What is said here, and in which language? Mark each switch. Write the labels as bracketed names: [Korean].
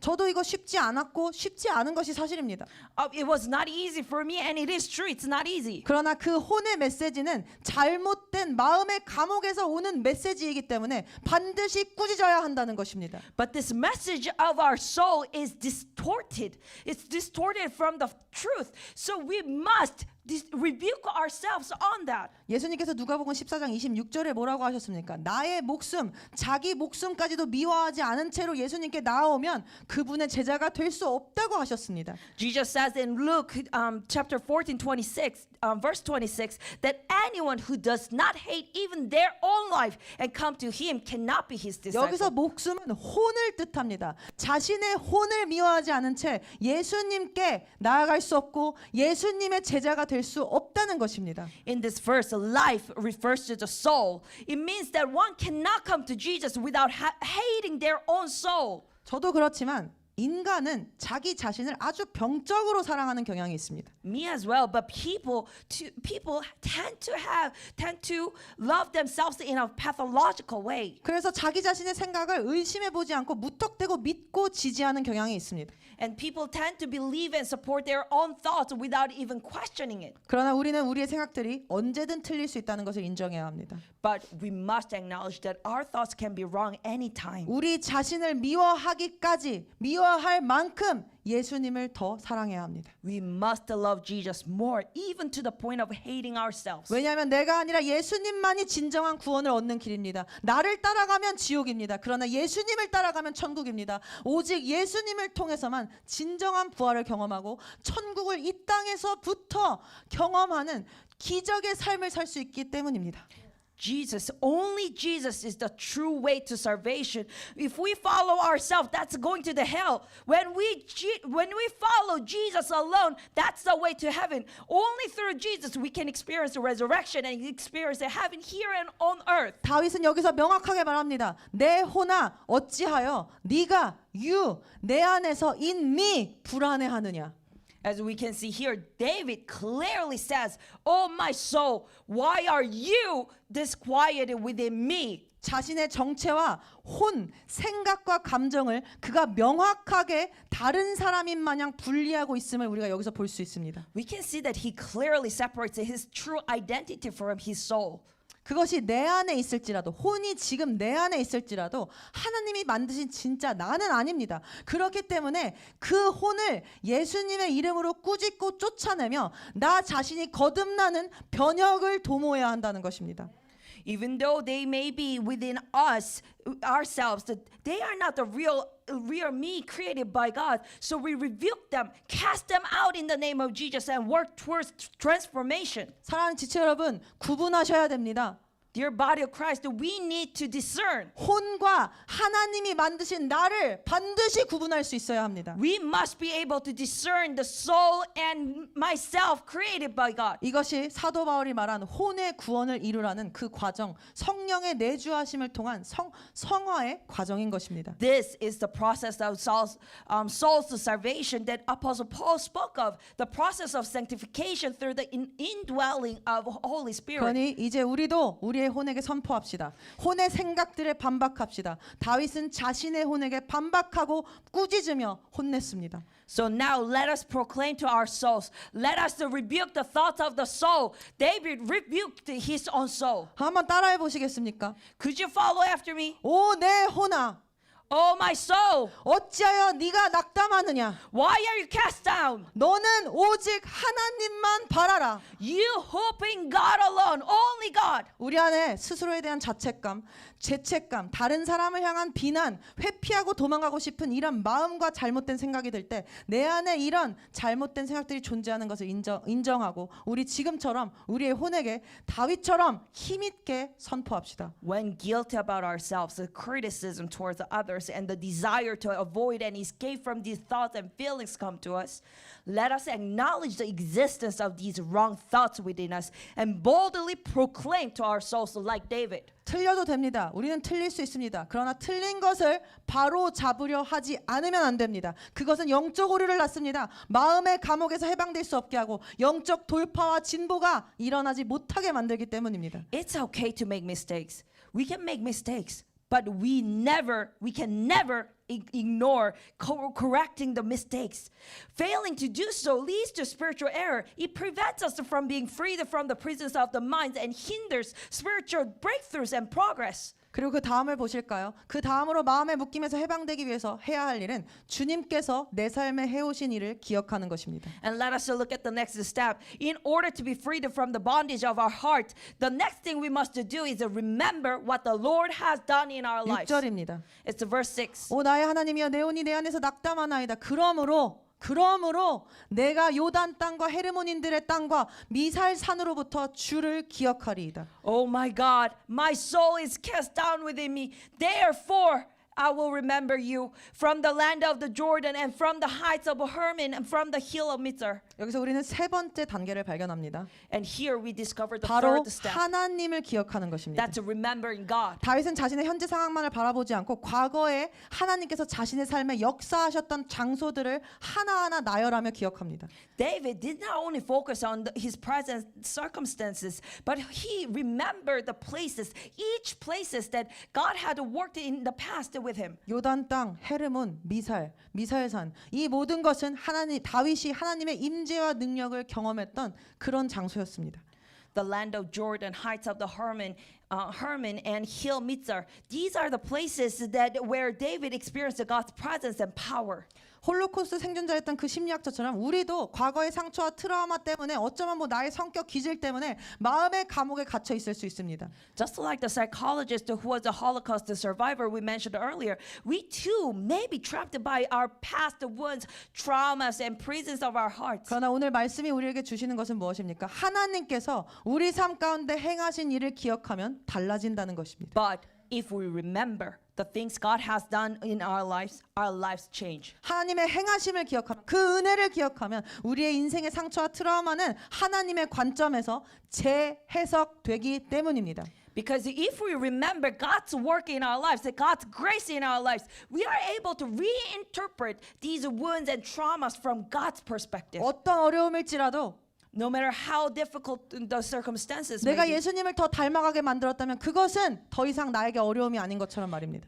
[Korean] 저도 이거 쉽지 않았고 쉽지 않은 것이 사실입니다. [English] It was not easy for me, and it is true, it's not easy. [Korean] 그러나 그 혼의 메시지는 잘못된 마음의 감옥에서 오는 메시지이기 때문에 반드시 꾸짖어야 한다는 것입니다. [English] But this message of our soul is distorted. It's distorted from the truth. So we must rebuke ourselves on that. [Korean] 예수님께서 누가복음 14장 26절에 뭐라고 하셨습니까? 나의 목숨, 자기 목숨까지도 미워하지 않은 채로 예수님께 나아오면 그분의 제자가 될 수 없다고 하셨습니다. [English] Jesus says in Luke chapter 14:26, verse 26, that anyone who does not hate even their own life and come to him cannot be his disciple. [Korean] 여기서 목숨은 혼을 뜻합니다. 자신의 혼을 미워하지 않은 채 예수님께 나아갈 수 없고 예수님의 제자가 될 수 없다는 것입니다. [English] In this verse, life refers to the soul. It means that one cannot come to Jesus without hating their own soul. [Korean] 저도 그렇지만 인간은 자기 자신을 아주 병적으로 사랑하는 경향이 있습니다. [English] Me as well, but people tend to love themselves in a pathological way. [Korean] 그래서 자기 자신의 생각을 의심해 보지 않고 무턱대고 믿고 지지하는 경향이 있습니다. [English] And people tend to believe and support their own thoughts without even questioning it. [Korean] 그러나 우리는 우리의 생각들이 언제든 틀릴 수 있다는 것을 인정해야 합니다. [English] But we must acknowledge that our thoughts can be wrong anytime. [Korean] 우리 자신을 미워할 만큼 예수님을 더 사랑해야 합니다. [English] We must love Jesus more, even to the point of hating ourselves. [Korean] 왜냐하면 내가 아니라 예수님만이 진정한 구원을 얻는 길입니다. 나를 따라가면 지옥입니다. 그러나 예수님을 따라가면 천국입니다. 오직 예수님을 통해서만 진정한 부활을 경험하고 천국을 이 땅에서부터 경험하는 기적의 삶을 살 수 있기 때문입니다. [English] Only Jesus is the true way to salvation. If we follow ourselves, that's going to the hell. When we follow Jesus alone, that's the way to heaven. Only through Jesus we can experience the resurrection and experience the heaven here and on earth. [Korean] 다윗은 여기서 명확하게 말합니다. 내 혼아 어찌하여 네가 내 안에서 [English] in me [Korean] 불안해하느냐. [English] As we can see here, David clearly says, "Oh my soul, why are you disquieted within me?" [Korean] 자신의 정체와 혼, 생각과 감정을 그가 명확하게 다른 사람인 마냥 분리하고 있음을 우리가 여기서 볼 수 있습니다. [English] We can see that he clearly separates his true identity from his soul. [Korean] 그것이 내 안에 있을지라도, 혼이 지금 내 안에 있을지라도 하나님이 만드신 진짜 나는 아닙니다. 그렇기 때문에 그 혼을 예수님의 이름으로 꾸짖고 쫓아내며 나 자신이 거듭나는 변혁을 도모해야 한다는 것입니다. [English] Even though they may be within us, ourselves, that they are not the real me created by God. So we rebuke them, cast them out in the name of Jesus, and work towards transformation. [Korean] 사랑하는 지체 여러분, 구분하셔야 됩니다. [English] Dear body of Christ, we need to discern. [Korean] 혼과 하나님이 만드신 나를 반드시 구분할 수 있어야 합니다. [English] We must be able to discern the soul and myself created by God. [Korean] 이것이 사도 바울이 말한 혼의 구원을 이루라는 그 과정, 성령의 내주하심을 통한 성화의 과정인 것입니다. [English] This is the process of soul's salvation that Apostle Paul spoke of, the process of sanctification through the indwelling of Holy Spirit. [Korean] 그러니 이제 우리도 우리의 혼에게 선포합시다. 혼의 생각들에 반박합시다. 다윗은 자신의 혼에게 반박하고 꾸짖으며 혼냈습니다. [English] So now let us proclaim to our souls. Let us rebuke the thoughts of the soul. David rebuked his own soul. [Korean] 한번 따라해 보시겠습니까? [English] Could you follow after me? [Korean] 오 내 혼아, [English] Oh my soul, [Korean] 어찌하여 네가 낙담하느냐? [English] why are you cast down? [Korean] 너는 오직 하나님만 바라라. [English] You hope in God alone, only God. [Korean] 우리 안에 스스로에 대한 자책감, 죄책감, 다른 사람을 향한 비난, 회피하고 도망가고 싶은 이런 마음과 잘못된 생각이 들 때 내 안에 이런 잘못된 생각들이 존재하는 것을 인정하고 우리 지금처럼 우리의 혼에게 다윗처럼 힘있게 선포합시다. [English] When guilty about ourselves, the criticism towards others, and the desire to avoid and escape from these thoughts and feelings come to us, let us acknowledge the existence of these wrong thoughts within us and boldly proclaim to our souls like David. [Korean] 틀려도 됩니다. 우리는 틀릴 수 있습니다. 그러나 틀린 것을 바로 잡으려 하지 않으면 안 됩니다. 그것은 영적 오류를 낳습니다. 마음의 감옥에서 해방될 수 없게 하고 영적 돌파와 진보가 일어나지 못하게 만들기 때문입니다. [English] It's okay to make mistakes. We can make mistakes, but we can never ignore correcting the mistakes. Failing to do so leads to spiritual error. It prevents us from being freed from the prisons of the mind and hinders spiritual breakthroughs and progress. [Korean] 그리고 그 다음을 보실까요? 그 다음으로 마음의 묶임에서 해방되기 위해서 해야 할 일은 주님께서 내 삶에 해오신 일을 기억하는 것입니다. [English] And let us look at the next step. In order to be freed from the bondage of our heart, the next thing we must do is remember what the Lord has done in our lives. [Korean] 6절입니다. [English] It's verse 6. [Korean] 오 나의 하나님이여 내 혼이 내 안에서 낙담하나이다. 그러므로 내가 요단 땅과 헤르몬인들의 땅과 미살 산으로부터 주를 기억하리이다. [English] Oh my God, my soul is cast down within me. Therefore, I will remember you from the land of the Jordan and from the heights of Hermon and from the hill of Mizar. [Korean] 여기서 우리는 세 번째 단계를 발견합니다. [English] And here we discover the [Korean] 바로 [English] third step. [Korean] 하나님을 기억하는 것입니다. [English] That's remembering God. [Korean] 다윗은 자신의 현재 상황만을 바라보지 않고 과거에 하나님께서 자신의 삶에 역사하셨던 장소들을 하나하나 나열하며 기억합니다. [English] David did not only focus on his present circumstances, but he remembered the places, each places that God had worked in the past with him. [Korean] 요단 땅, 헤르몬, 미살산 이 모든 것은 다윗이 하나님의 임재와 능력을 경험했던 그런 장소였습니다. [English] The land of Jordan, heights of the Hermon and hill Mizar. These are the places where David experienced God's presence and power. [Korean] 홀로코스트 생존자였던 그 심리학자처럼 우리도 과거의 상처와 트라우마 때문에 어쩌면 나의 성격 기질 때문에 마음의 감옥에 갇혀 있을 수 있습니다. [English] Just like the psychologist who was a Holocaust survivor we mentioned earlier, we too may be trapped by our past wounds, traumas, and prisons of our hearts. [Korean] 그러나 오늘 말씀이 우리에게 주시는 것은 무엇입니까? 하나님께서 우리 삶 가운데 행하신 일을 기억하면 달라진다는 것입니다. [English] But if we remember the things God has done in our lives change. [Korean] 하나님의 행하심을 기억하면 그 은혜를 기억하면 우리의 인생의 상처와 트라우마는 하나님의 관점에서 재해석되기 때문입니다. [English] Because if we remember God's work in our lives, God's grace in our lives, we are able to reinterpret these wounds and traumas from God's perspective. [Korean] 어떤 어려움일지라도 [English] No matter how difficult the circumstances may [Korean] 내가 [English] be. [Korean] 예수님을 더 닮아가게 만들었다면 그것은 더 이상 나에게 어려움이 아닌 것처럼 말입니다.